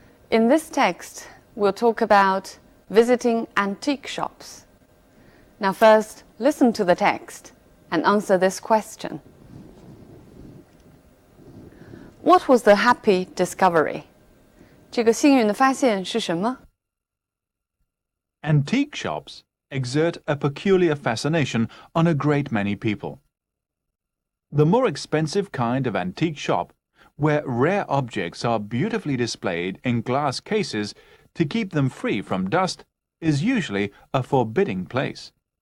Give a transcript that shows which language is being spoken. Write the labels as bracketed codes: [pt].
[en] In this text, we'll talk about visiting antique shops. Now first, listen to the text and answer this question. What was the happy discovery? [zh] 这个幸运的发现是什么？ [en] Antique shops exert a peculiar fascination on a great many people. The more expensive kind of antique shop, where rare objects are beautifully displayed in glass cases to keep them free from dust, is usually a forbidding place.